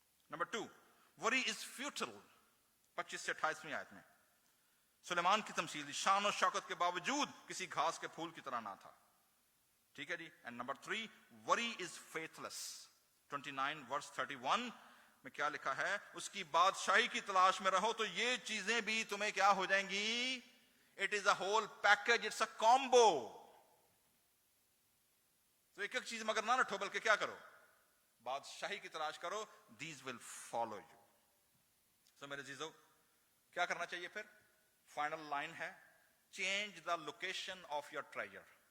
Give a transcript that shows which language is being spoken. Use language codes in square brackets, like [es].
[ur] Number 2, [en] Worry is futile. [ur] 25 سے 28ویں آیت میں سلیمان کی تمثیل, شان و شوکت کے باوجود کسی گھاس کے پھول کی طرح نہ تھا. ٹھیک ہے جی. [en] And number 3, worry is faithless. [ur] 29 ورس 31 میں کیا لکھا ہے؟ اس کی بادشاہی کی تلاش میں رہو تو یہ چیزیں بھی تمہیں کیا ہو جائیں گی. [en] It is a whole package, it's a combo. [ur] تو ایک ایک چیز مگر نہ رٹھو, بلکہ کیا کرو؟ بادشاہی کی تلاش کرو. [en] These will follow you. So [ur] میرے عزیزو, کیا کرنا چاہیے پھر؟ [en] Final line ہے, change the location of your treasure.